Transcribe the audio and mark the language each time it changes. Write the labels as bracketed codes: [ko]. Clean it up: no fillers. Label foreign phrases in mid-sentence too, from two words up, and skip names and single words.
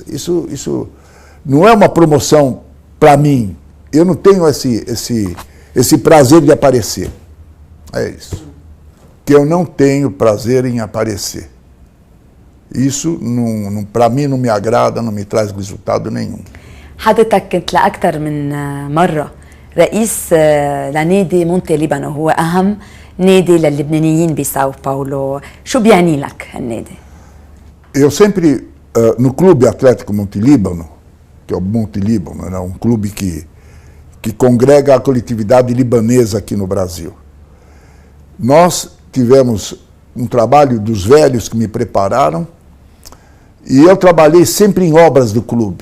[pt] Isso não é uma promoção para mim. Eu não tenho esse prazer de aparecer. É isso. Que eu não tenho prazer em aparecer. Isso, para mim, não me agrada, não me traz resultado nenhum. [ar] حضرتك كنت لأكثر من مرة رئيس لنادي مونتي ليبانو، هو أهم نادي للبنانيين بساو باولو. شو بيعني لك هالنادي؟ [pt] Eu sempre, no Clube Atlético Monte Líbano, que é o Monte Líbano, é um clube que congrega a coletividade libanesa aqui no Brasil. Nós tivemos um trabalho dos velhos que me prepararam e eu trabalhei sempre em obras do clube.